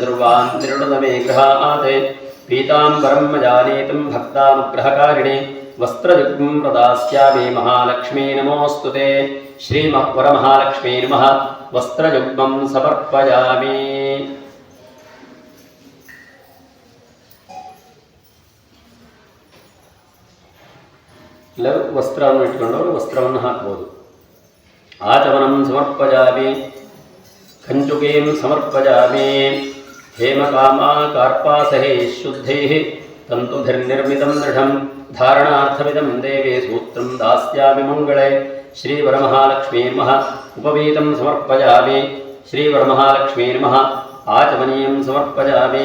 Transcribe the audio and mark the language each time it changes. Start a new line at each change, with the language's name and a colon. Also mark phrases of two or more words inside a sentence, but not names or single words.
Sanskrit: ध्रुवान् निर्णुत मे गृहात् पीताम्बरं मजानीतं भक्तानुग्रहकारिणे वस्त्रयुग्मं प्रदास्यामि महालक्ष्मी नमोऽस्तु ते श्रीवरमहालक्ष्मी नमः वस्त्रयुग्मं समर्पयामि
Kannada: ಇಲ್ಲ ವಸ್ತ್ರವನ್ನು ಇಟ್ಕೊಂಡವರು ವಸ್ತ್ರವನ್ನು ಹಾಕ್ಬೋದು.
Sanskrit: ಆಚಮನಂ ಸಮರ್ಪಯಾಮಿ ಕಂಚುಕೀಂ ಸಮರ್ಪಯಾಮಿ ಹೇಮಕಾಮಾ ಕಾರ್ಪಾಸಹೈ ಶುದ್ಧೈಃ ತಂತುಭಿರ್ನಿರ್ಮಿತಂ ದೃಢಂ ಧಾರಣಾರ್ಥಮಿದಂ ದೇವೇ ಸೂತ್ರಂ ದಾಸ್ಯಾಮಿ ಮಂಗಳೇ. ಶ್ರೀವರಮಹಾಲಕ್ಷ್ಮೀ ನಮಃ ಉಪವೀತಂ ಸಮರ್ಪಯಾಮಿ. ಶ್ರೀವರಮಹಾಲಕ್ಷ್ಮೀ ನಮಃ ಆಚಮನೀಯಂ ಸಮರ್ಪಯಾಮಿ.